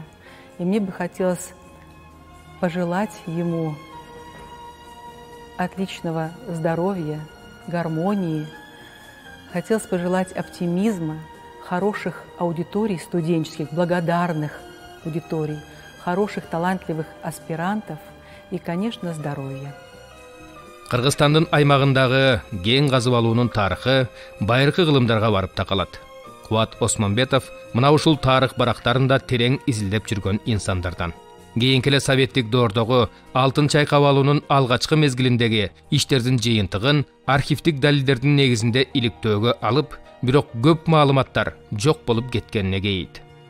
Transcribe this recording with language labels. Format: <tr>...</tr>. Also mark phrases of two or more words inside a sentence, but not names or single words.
<ru>И мне бы хотелось пожелать ему отличного здоровья, гармонии, хотелось пожелать оптимизма, хороших аудиторий студенческих, благодарных аудиторий, хороших талантливых аспирантов и, конечно, здоровья.</ru> <ky>Кыргызстандын аймагындагы кен казып алуунун тарыхы байыркы кылымдарга барып такалат. Куват Османбетов мына ушул тарых барактарында терең изилдеп жүргөн инсандардан. Кийинки эле советтик доордогу алтын чайкап алуунун алгачкы мезгилиндеги иштердин жыйынтыгын архивдик далилдердин негизинде иликтөөгө алып, бирок көп маалыматтар жок болуп кеткенине кейит.</ky>